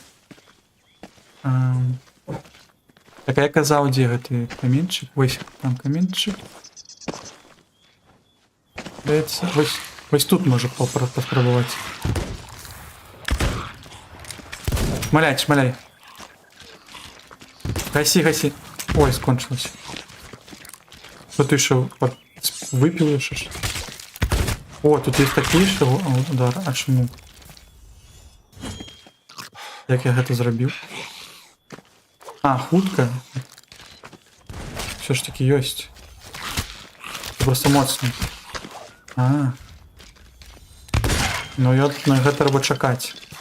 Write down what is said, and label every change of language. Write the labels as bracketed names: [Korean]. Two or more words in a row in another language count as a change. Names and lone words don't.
[Belarusian] Так я казаў, дзе гэты каменчик? Вось там каменчик. Вось тут можа паспрабаваць. Шмаляй. Гаси. [Russian] Ой, скончилось. Что ты еще выпил еще? О, тут есть такие, что удар. А чему? [Belarusian] Як я гэта зрабіў? Хутка. [Russian] Все ж таки [Belarusian] ёсць. Просто моцны. Ну я на гэта трэба чакаць.